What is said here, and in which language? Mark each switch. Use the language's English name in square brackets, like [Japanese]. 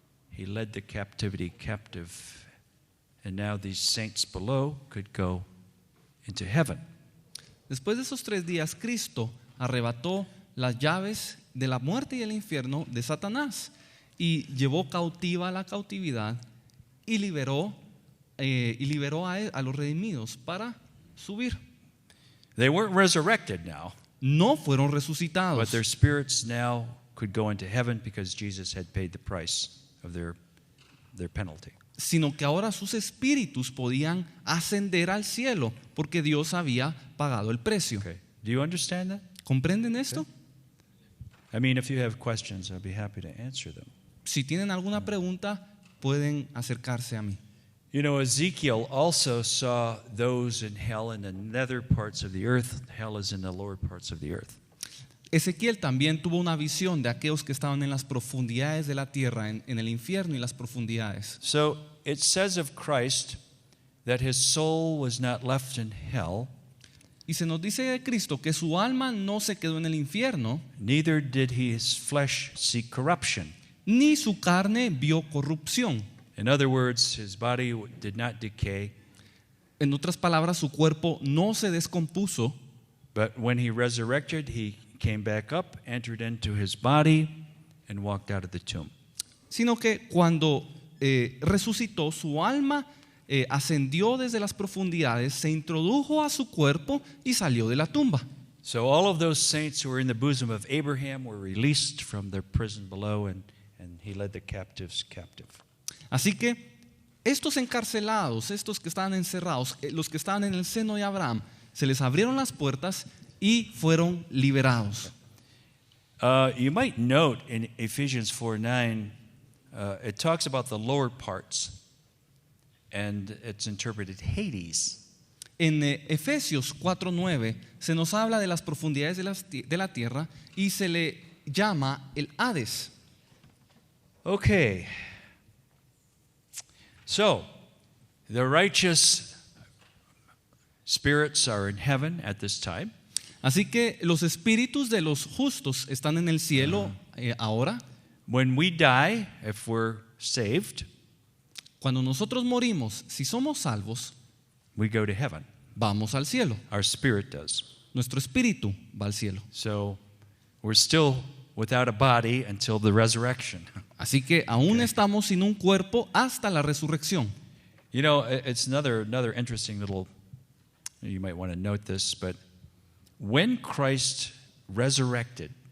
[English] He led the captivity captive, and now these saints below could go into heaven. [Spanish] después de esos 3 días, Cristo arrebató las llaves de la muerte y el infierno de Satanás y llevó cautiva la cautividad y liberó a los redimidos para subir. [English] They weren't resurrected now, [Spanish] No fueron [English] but [Spanish] resucitados, [English] their spirits now could go into heaven because Jesus had paid the price of their penalty. [Spanish] sino que ahora sus espíritus podían ascender al cielo porque Dios había pagado el precio. [English] Okay. Do you understand that? [Spanish] ¿Comprenden esto? [English] I mean, if you have questions, I'd be happy to answer them. [Spanish] Si tienen alguna pregunta, pueden acercarse a mí. [English] You know, Ezekiel also saw those in hell in the nether parts of the earth. Hell is in the lower parts of the earth. [Spanish] Ezequiel también tuvo una visión de aquellos que estaban en las profundidades de la tierra, en el infierno y las profundidades. [English] So it says of Christ that his soul was not left in hell, [Spanish] Y se nos dice de Cristo que su alma no se quedó en el infierno, [English] neither did his flesh see corruption. [Spanish] ni su carne vio corrupción. [English] In other words, his body did not decay, [Spanish] En otras palabras, su cuerpo no se descompuso, [English] but when he resurrected, he came back up, entered into his body, and walked out of the tomb. [Spanish] sino que cuando resucitó, su alma ascendió desde las profundidades, se introdujo a su cuerpo y salió de la tumba. [English] So all of those saints who were in the bosom of Abraham were released from their prison below, and he led the captives captive. [Spanish] Así que estos encarcelados, estos que estaban encerrados, los que estaban en el seno de Abraham, se les abrieron las puertas y fueron liberados. [English] You might note in Ephesians 4:9, it talks about the lower parts, and it's interpreted Hades. [Spanish] En Efesios 4:9 se nos habla de las profundidades de la tierra y se le llama el Hades. [English] Okay. So, the righteous spirits are in heaven at this time. [Spanish] Así que los espíritus de los justos están en el cielo ahora. [English] When we die, if we're saved, [Spanish] Cuando nosotros morimos, si somos salvos, [English] we go to heaven. [Spanish] vamos al cielo. [English] Our spirit does. [Spanish] nuestro espíritu va al cielo. [English] So we're still without a body until the resurrection. [Spanish] Así que aún estamos sin un cuerpo hasta la resurrección. [English] You know, it's another interesting little, you might want to note this, but when Christ resurrected,